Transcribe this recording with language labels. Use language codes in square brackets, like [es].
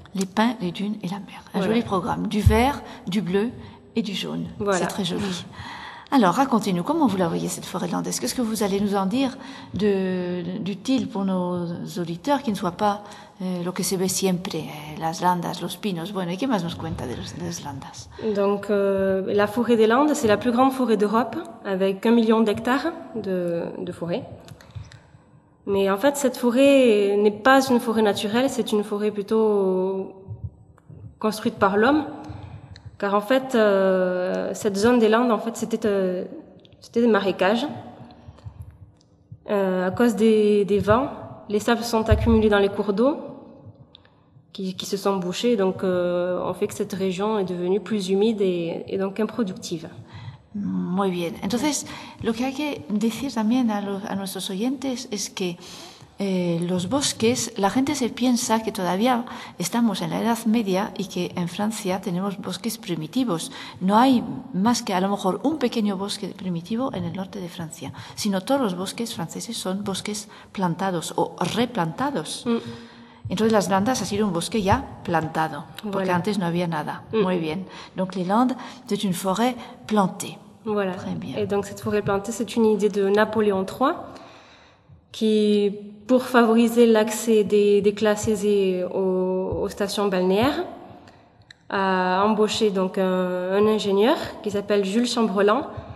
[fr] Les pins, les dunes et la mer. Un joli programme. Du vert, du bleu et du jaune. Voilà. C'est très joli. Alors, racontez-nous, comment vous la voyez, cette forêt landaise ? Qu'est-ce que vous allez nous en dire d'utile pour nos auditeurs qui ne soient pas lo que se ve siempre, las landas, los pinos ? [es] Bueno, ¿qué más nos cuenta de las landas ? [fr] Donc, la forêt des Landes, c'est la plus grande forêt d'Europe, avec 1 million d'hectares de forêt. Mais en fait, cette forêt n'est pas une forêt naturelle, c'est une forêt plutôt construite par l'homme. Car en fait, cette zone des Landes, en fait, c'était des marécages. À cause des vents, les sables sont accumulés dans les cours d'eau qui se sont bouchés. Donc, on fait que cette région est devenue plus humide et donc improductive. [es] Muy bien. Entonces, lo que hay que decir también a nuestros oyentes es que los bosques, la gente se piensa que todavía estamos en la Edad Media y que en Francia tenemos bosques primitivos. No hay más que a lo mejor un pequeño bosque primitivo en el norte de Francia, sino todos los bosques franceses son bosques plantados o replantados. Entonces, las Landes ha sido un bosque ya plantado, porque antes no había nada. Muy bien. [fr] Donc, les Landes, c'est une forêt plantée. Voilà. Très bien. Et donc, cette forêt plantée, c'est une idée de Napoléon III, qui, pour favoriser l'accès des classes aisées aux stations balnéaires, a embauché donc un ingénieur qui s'appelle Jules Chambrelan.